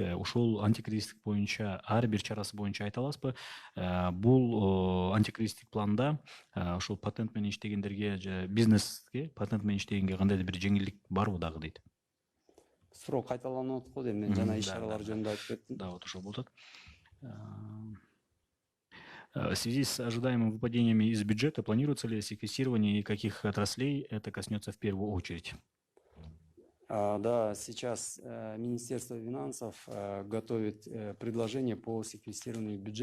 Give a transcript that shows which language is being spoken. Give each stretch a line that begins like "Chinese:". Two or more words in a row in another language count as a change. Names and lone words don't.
Kyrgyz: Ушул антикризистик боюнча ар бир чарасы боюнча айта аласызбы? Бул антикризистик планда ушул патент менен иштегендерге же бизнеске патент менен иштегенге кандайдыр бир жеңилдик барбы дагы дейт? Суроо кайталанып атат го дейм. Мен жана иш чаралар жөнүндө айтып кеттим.
Russian: Да, вот
Kyrgyz: ошол болуп атат.
Russian: В связи с ожидаемыми выпадениями из бюджета планируется ли секвестирование и каких отраслей это коснется в первую очередь? Да, сейчас Министерство финансов готовит предложение по секвестированию бюджета.